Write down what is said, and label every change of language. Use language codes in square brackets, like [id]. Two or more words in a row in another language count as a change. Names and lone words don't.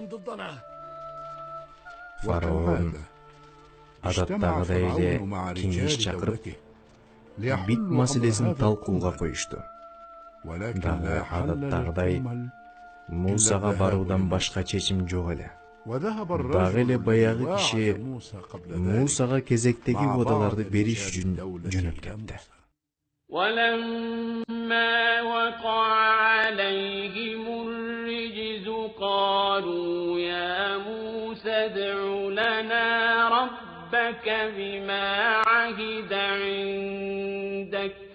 [ky] Фараон адаттагыдай эле кеңеш чакырып, бит маселесин талкууга коюшту. Дагы адаттагыдай Мусага баруудан башка чечим жок эле. Дагы эле баягы киши Мусага кезектеги кодаларды бериш үчүн жөнөп кетти. [ar] ولما وقع عليهم الرجز قالوا يا موسى ادع لنا ربك بما عهد عندك